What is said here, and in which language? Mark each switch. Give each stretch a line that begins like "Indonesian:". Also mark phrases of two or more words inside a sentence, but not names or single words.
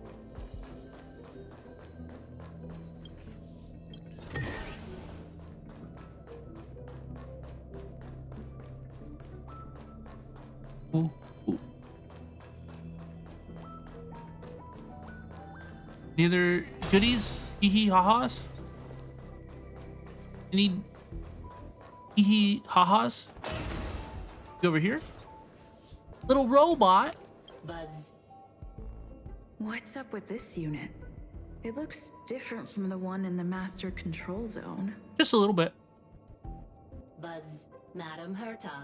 English: Ooh, ooh. Any other goodies? Hee hee ha ha's? Any hee hee ha ha's? Go over here. Little robot. Buzz. What's up with this unit? It looks different from the one in the master control zone. Just a little bit. Buzz. Madam Herta.